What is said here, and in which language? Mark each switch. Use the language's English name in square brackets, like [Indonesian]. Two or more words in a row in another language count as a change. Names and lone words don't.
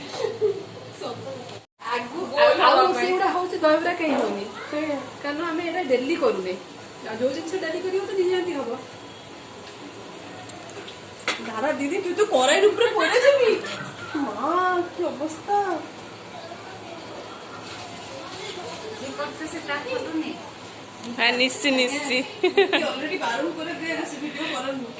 [Odia] ଆଉ ସେଗୁଡ଼ା ହେଉଛି ଦହିବରା କେହି ହେଉନି, କାରଣ ଆମେ ଏଇଟା ଡେଲି କରୁନେ। ଆଉ ଯୋଉ ଜିନିଷ ଡେଲି କରିବ ତ ନିହାତି ହବ। [Bangla] দাদা দিদি তুই তো কড়াইয়ের উপরে পড়ে যাবি, মা কি অবস্থা। হ্যাঁ নিচ্ছি নিচ্ছি। অলরেডি বারণ করে দিয়ে গেছে ভিডিও করার।